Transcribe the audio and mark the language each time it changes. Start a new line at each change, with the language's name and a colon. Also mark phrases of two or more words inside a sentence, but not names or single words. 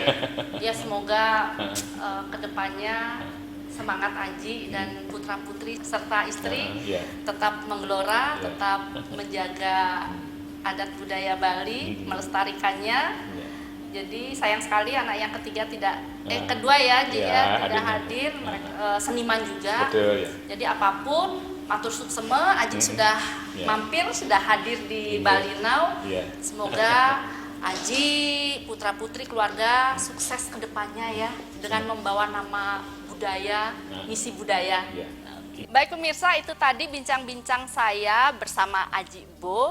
Indonesian: Ya semoga kedepannya semangat Aji dan putra putri serta istri Iya. tetap menggelora, Iya. tetap menjaga adat budaya Bali, melestarikannya. Iya. Jadi sayang sekali anak yang ketiga kedua ya Ji Iya, ya tidak adiknya. hadir, mereka, seniman juga. Betul ya. Jadi apapun
Balinese: matur suksema
Indonesian: Aji sudah Iya. mampir, sudah hadir di Iya. Bali Now. Iya. Semoga Aji, putra putri keluarga sukses ke depannya ya dengan membawa nama budaya, misi budaya. Iya. Baik pemirsa, itu tadi bincang-bincang saya bersama Aji Bo.